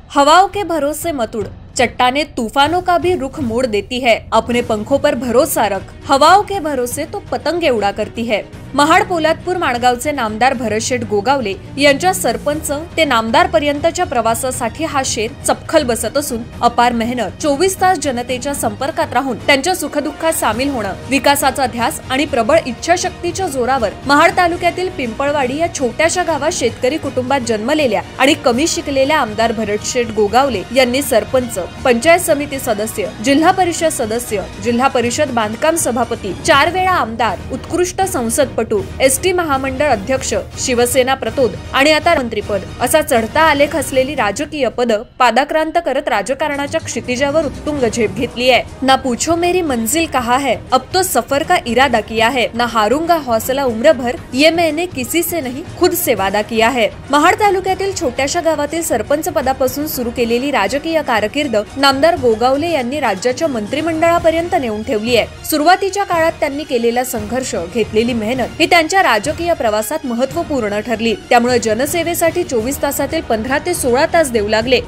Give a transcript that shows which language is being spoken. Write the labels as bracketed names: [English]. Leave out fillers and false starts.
[Hindi] हवाओं के भरोसे मत उड़, चट्टाने तूफानों का भी रुख मोड़ देती है। अपने पंखों पर भरोसा रख, हवाओं के भरोसे तो पतंगे उड़ा करती है। [Marathi] महाड पोलादपूर माणगावचे नामदार भरतशेठ गोगावले यांच्या सरपंच ते नामदार पर्यंतच्या प्रवासासाठी हा शेर चपखल बसत असून अपार मेहनत, 24 तास जनतेच्या संपर्कात राहून त्यांच्या सुखदुःखात सामील होणं, विकासाचा ध्यास आणि प्रबळ इच्छाशक्तीच्या जोरावर महाड तालुक्यातील पिंपळवाडी या छोट्याशा गावात शेतकरी कुटुंबात जन्मलेल्या आणि कमी शिकलेल्या आमदार भरतशेठ गोगावले यांनी सरपंच, पंचायत समिती सदस्य, जिल्हा परिषद सदस्य, जिल्हा परिषद बांधकाम सभापती, 4 वेळा आमदार, उत्कृष्ट संसदपटू, एसटी महामंडळ अध्यक्ष, शिवसेना प्रतोद आणि आता मंत्रीपद असा चढता आलेख असलेली राजकीय पद पादाक्रांत करत राजकारणाच्या क्षितिजावर उत्तुंग झेप घेतली आहे। [Hindi] ना पूछो मेरी मंजिल कहाँ है, अब तो सफर का इरादा किया है, ना हारूंगा हौसला उम्र भर, ये मैंने किसी से नहीं खुद से वादा किया है। [Marathi] महाड तालुक्यातील छोट्याशा गावातील सरपंच पदापासून सुरू केलेली राजकीय कारकीर्द नामदार गोगावले यांनी राज्याच्या मंत्रिमंडळापर्यंत नेऊन ठेवली आहे। सुरुवातीच्या काळात त्यांनी केलेला संघर्ष, घेतलेली मेहनत ही त्यांच्या राजकीय प्रवासात महत्त्वपूर्ण ठरली। त्यामुळे जनसेवेसाठी 24 तासातील 15 ते 16 तास देऊ लागले।